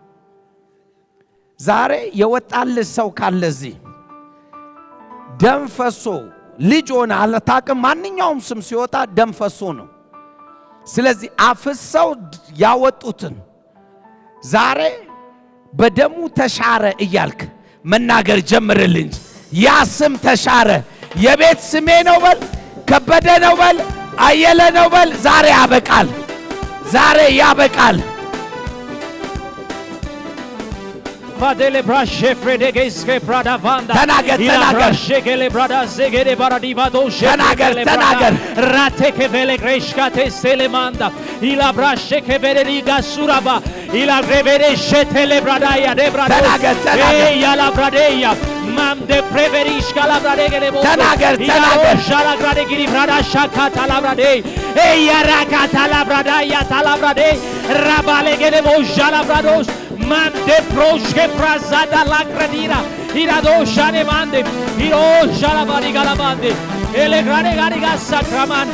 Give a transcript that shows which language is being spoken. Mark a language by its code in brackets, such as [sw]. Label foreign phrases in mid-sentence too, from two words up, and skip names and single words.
[am] ዛሬ የወጣል ሰው ካለዚህ ደም ፈሶ ልጅ ሆነ አለታቀም ማንኛውም ስም ሲወጣ ደም ፈሶ ነው ስለዚህ አፍሰው ያወጡትን ዛሬ በደሙ ተሻረ እያልክ መናገር ጀምርልኝ። ያ ስም ተሻረ። የቤት ስሜ ነው በል፣ ከበደ ነው በል፣ አየለ ነው በል። ዛሬ ያበቃል፣ ዛሬ ያበቃል። Vadele brashe fredegeske brada vanda. ተናገር ተናገር Shekele brada zegede baradiva doshe. ተናገር Rate ke vele greshka te selemanda. Ila brashe ke vele riga suraba. Ila grevere shetele brada ya de brada. ተናገር ya la bradeya. Mam de preverishka la bradege le bondo. ተናገር Shala grade giri brada shakata la brade. Ya rakata la brada ya tala brade. Rabale gele bo shala brados. Mande proche prazada la gradina. Irado shane mande. Iro shala bari galamande. Ele grade gariga sakramanda.